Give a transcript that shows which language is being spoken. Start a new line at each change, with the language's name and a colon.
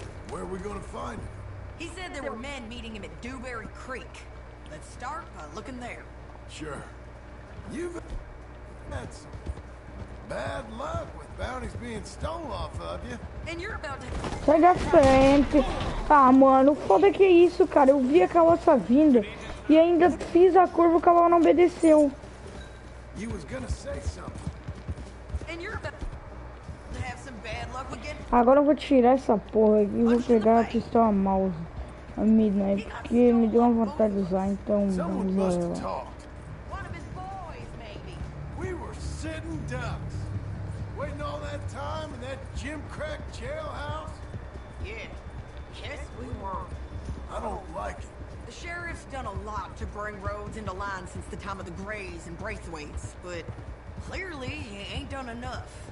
English: Where are we gonna find him? He said there were men meeting him at Dewberry Creek. Let's start by looking there. Sure. You've had some bad luck with bounties being stolen off of you. And you're about to...
Portuguese: Sai da frente. Ah, mano, foda que é isso, cara. Eu vi a carroça vindo e ainda fiz a curva, o cavalo não obedeceu.
English: You was gonna say something. And you're about to have some bad luck again.
Portuguese: Agora eu vou tirar essa porra aqui e vou pegar a pistola mouse. A Midnight, porque me deu uma vontade de usar, então vamos usar ela.
English: One of his boys, maybe. We were sitting ducks. Waiting all that time in that Jim Crack jailhouse? Yeah. Yes, we were. I don't like it. The sheriff's done a lot to bring roads into line since the time of the Grays and Braithwaites, but clearly he ain't done enough.